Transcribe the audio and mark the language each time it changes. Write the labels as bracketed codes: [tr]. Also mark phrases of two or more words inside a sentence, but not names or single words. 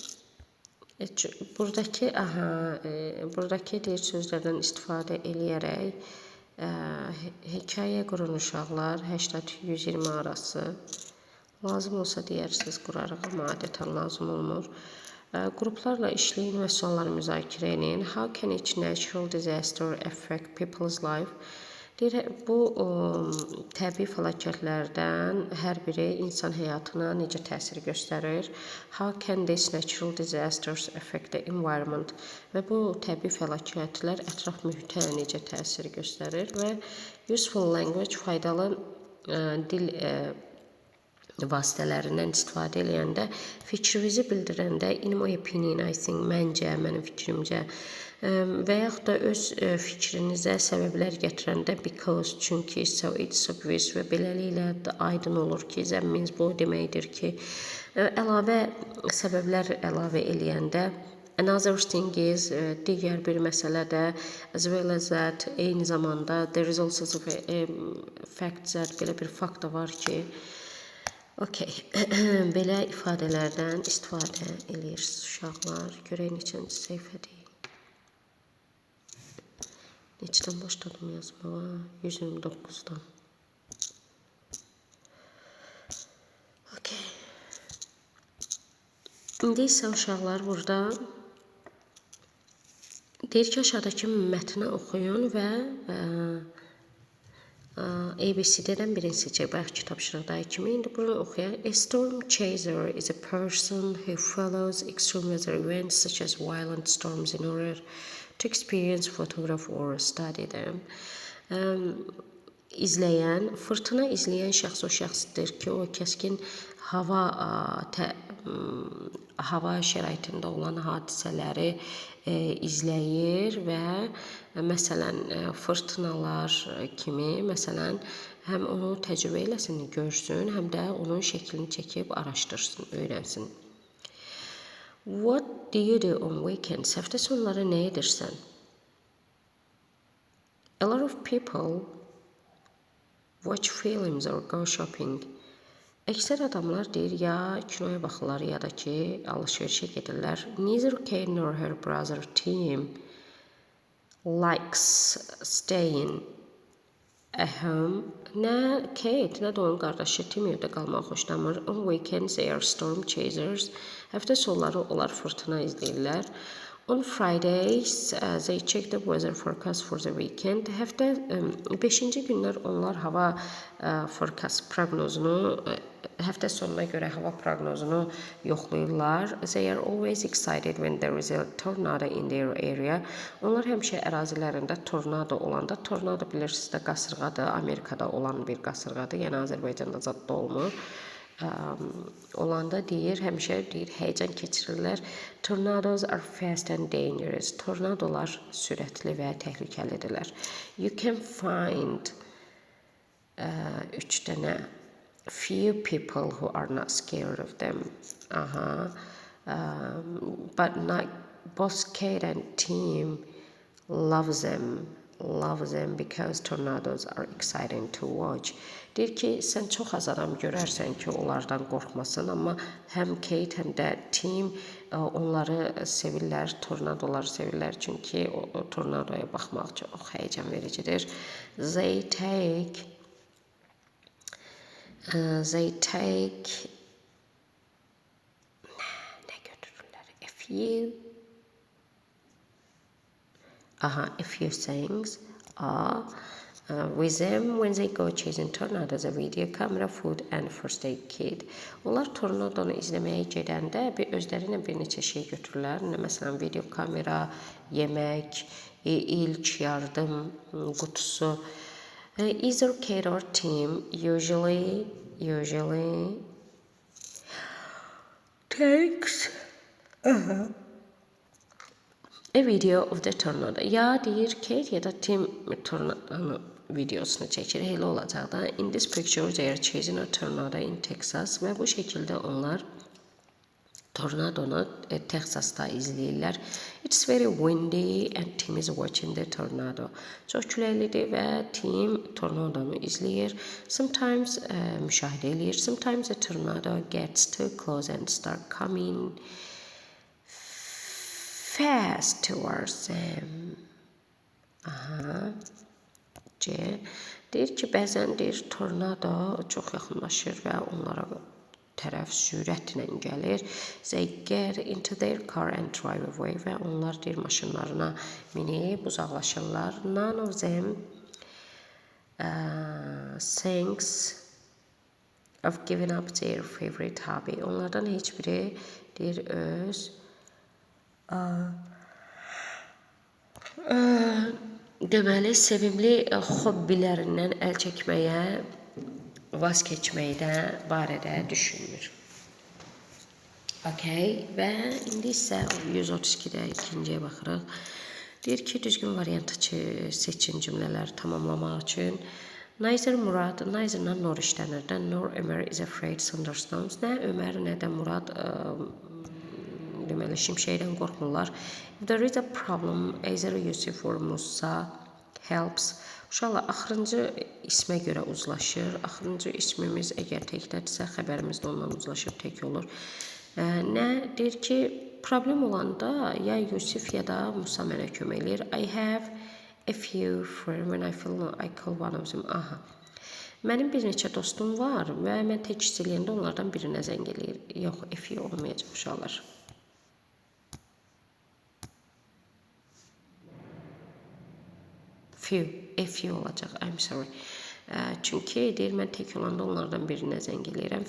[az] Buradakı deyir sözlərdən istifadə eləyərək hekayə qurun uşaqlar 80-120 arası. Lazım olsa deyərsiniz qurarıq, amma adətən lazım olmur. Qruplarla işləyin və sualları müzakirə edin. [en] How can each natural disaster affect people's life? [az] Deyir, bu təbii fəlakətlərdən hər biri insan həyatına necə təsir göstərir? [en] How can these natural disasters affect the environment? [az] Və bu təbii fəlakətlər ətraf mühitə necə təsir göstərir? Və [en] useful language, [az] faydalı dil vasitələrindən istifadə edəndə, fikrinizi bildirəndə, [en] in my opinion, I think, [az] məncə, mənim fikrimcə və yaxud da öz fikrinizə səbəblər gətirəndə because, çünki, so, [en] it's obvious [az] və beləliklə aydın olur ki, [en] that means [az] bu deməkdir ki, əlavə səbəblər əlavə eləyəndə [en] another thing is, [az] digər bir məsələ də [en] as well as that, [az] eyni zamanda [en] there is also a fact that, [az] belə bir fakt da var ki, okey, belə ifadələrdən istifadə edirsiniz uşaqlar. Görək neçənci səhifədir. Neçədən başladım yazmağa? 129-dan. Okey. İndi isə uşaqlar burada deyir ki, aşağıdakı mətni oxuyun və ABC'dən birini seçək. Bayaq tapşırıqdakı kimi indi bunu oxuyaq. [en] A storm chaser is a person who follows extreme weather events such as violent storms in order to experience, photograph or study them. [az] Fırtına izləyən şəxs o şəxsdir ki, o kəskin hava şəraitində olan hadisələri izləyir və məsələn fırtınalar kimi, məsələn, həm onu təcrübə eləsin, görsün, həm də onun şəklini çəkib araşdırsın, öyrənsin. [en] What do you do on weekends? [az] Həftə sonları nə edirsən? [en] A lot of people watch films or go shopping. [az] Əksər adamlar deyir, ya kinoya baxırlar, ya da ki, alışverişə gedirlər. [en] Neither Kate nor her brother Tim likes staying at home. [az] Nə Kate, nə də onun qardaşı Tim evdə qalmaq xoşlamır. [en] On weekends they are storm chasers. [az] Həftə sonları onlar fırtına izləyirlər. [en] On Fridays, they check the weather forecast for the weekend. [az] Həftə 5-ci günlər onlar hava forecast proqnozunu, həftə sonuna görə hava proqnozunu yoxlayırlar. [en] They are always excited when there is a tornado in their area. [az] Onlar həmişə ərazilərində tornado olanda, tornado bilirsiniz də qasırğadır, Amerikada olan bir qasırğadır, yəni Azərbaycanda zadda olmur. Olanda deyir, həmişə deyir, həyəcan keçirirlər. [en] Tornadoes are fast and dangerous. [az] Tornadolar sürətli və təhlükəlidirlər. [en] You can find 3 dənə few people who are not scared of them. But not both Kate and Tim loves them because tornadoes are exciting to watch. [az] Deyir ki, sən çox az adam görərsən ki, onlardan qorxmasın, amma həm Kate, həm də Tim onları sevirlər, tornadoları sevirlər, çünki o tornadoya baxmaq çox həyəcan vericidir. [en] They take [az] nə götürürlər? [en] A few things with them when they go chasing tornadoes, a video camera, food and first aid kit. [az] Onlar tornadonu izləməyə gedəndə özlərinə bir neçə şey götürürlər. Məsələn, video kamera, yemək, ilk yardım qutusu. [en] Either Kate or Tim usually takes a video of the tornado. [az] Ya deyir Kate ya da Tim tornadonun videosunu çəkir. Elə olacaq da. [en] In this picture they are chasing a tornado in Texas [az] və bu şəkildə onlar tornadonu Texasda izləyirlər. [en] It's very windy and Tim is watching the tornado. [az] Çox küləklidir və Tim tornadonu izləyir. Sometimes müşahidə eləyir. [en] Sometimes the tornado gets too close and start coming fast towards them. C. [az] Deyir ki, bəzən deyir tornado çox yaxınlaşır və onlara tərəf sürətlə gəlir. [en] They get into their car and drive away [az] və onlar deyir maşınlarına minib uzaqlaşırlar. [en] None of them thinks of giving up their favorite hobby. [az] Onlardan heç biri deyir öz deməli sevimli hobbilərindən əl çəkməyə, vaz keçməkdə barədə düşünmür. Okay, və indi isə 132-də ikinciyə baxırıq. Deyir ki, düzgün variantı seçin cümlələri tamamlamaq üçün. Neither Murad, neither-la nor işlənir də, nor Ömer is afraid thunderstorms. Nə Ömər, nə də Murad deməli şimşəkdən qorxmurlar. [en] If there is a problem, either Yusuf or Musa helps. [az] Uşaqlar, axırıncı ismə görə uzlaşır. Axırıncı ismimiz əgər təkdədirsə, xəbərimiz də ondan uzlaşıb tək olur. Nə deyir ki, problem olanda ya Yusuf ya da Musa mənə kömək eləyir. [en] I have a few friends when I feel I call one of them. Aha. [az] Mənim bir neçə dostum var və mən tək hiss eləyəndə onlardan birinə zəng eləyir. Yox, [en] a few [az] olmayacaq uşaqlar. [en] A few olacaq, I'm sorry. [az] Çünki deyir, mən tək olanda onlardan birinə zəng eləyirəm.